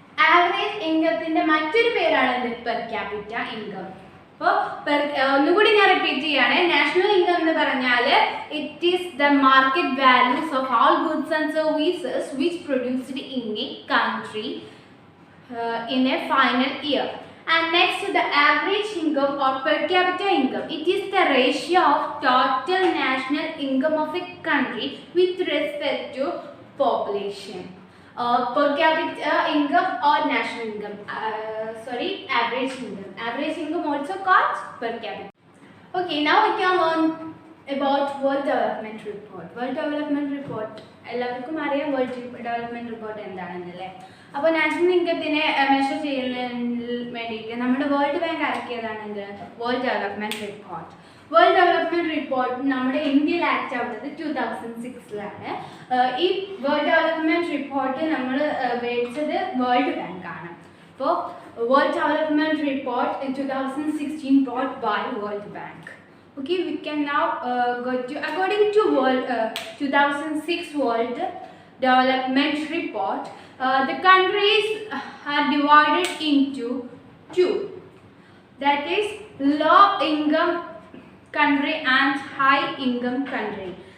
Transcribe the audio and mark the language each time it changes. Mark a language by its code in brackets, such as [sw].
[ml] Average ഇൻകത്തിന്റെ മറ്റൊരു പേരാണ് per capita income. അപ്പോൾ ഒന്നുകൂടി ഞാൻ റിപ്പീറ്റ് ചെയ്യാണ്. നാഷണൽ ഇൻകം എന്ന് പറഞ്ഞാൽ [en] It is the market values of all goods and services which produced in a country in a final year. And next, the average income or per capita income. It is the ratio of total national income of a country with respect to population. Per capita income or national income. Average income. Average income also called per capita. Okay, now we can learn about World Development Report. World Development Report. [ml] എല്ലാവർക്കും അറിയാം world development report എന്താണെന്നല്ലേ. അപ്പോൾ national ഇൻകത്തിനെ measure ചെയ്യുന്നതിന് വേണ്ടിയിട്ട് നമ്മുടെ world bank ഇറക്കിയതാണ് എന്ത് world development report. World development report നമ്മുടെ ഇന്ത്യയിൽ ആക്ട് ആവുന്നത് 2006 ഈ വേൾഡ് ഡെവലപ്മെൻറ്റ് റിപ്പോർട്ട് നമ്മൾ മേടിച്ചത് വേൾഡ് ബാങ്കാണ്. [en] അപ്പോൾ world development report 2016 brought by World Bank. Okay, we can now go to according to 2006 World Development Report. The countries are divided into two. That is low income country and high income country.